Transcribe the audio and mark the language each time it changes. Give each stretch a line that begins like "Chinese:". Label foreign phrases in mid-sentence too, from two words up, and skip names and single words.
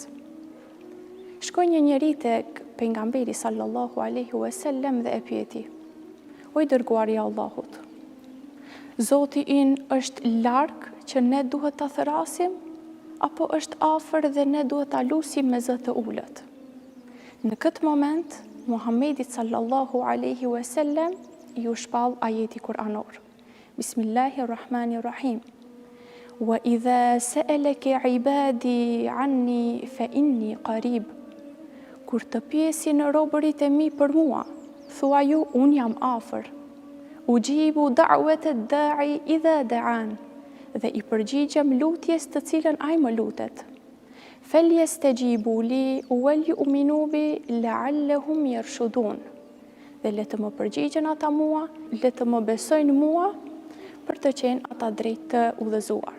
Albanian: Shkoi një njeri tek pejgamberi
Arabic: صلى الله عليه وسلم
Albanian: dhe e pyeti: "O i dërguari i Allahut, Zoti ynë është larg që ne duhet ta thërasim, apo është afër dhe ne duhet ta lusim me zë të ulët?" Në këtë moment, Muhamedi
Arabic: صلى الله عليه وسلم
Albanian: ju shpall ajeti kuranor.
Arabic: بسم الله الرحمن الرحيم. وإذا سألك عبادي عني فإني قريب.
Albanian: Kur të pyesin robërit e mi për mua, thua ju, unë jam afër.
Arabic: أجيب دعوة الداع إذا دعان.
Albanian: Dhe i përgjigjem lutjes të cilën ai më lutet.
Arabic: فليستجيبوا لي وليؤمنوا بي لعلهم يرشدون.
Albanian: Dhe le të më përgjigjen ata mua, le të më besojnë mua, për të qenë ata drejt të udhëzuar.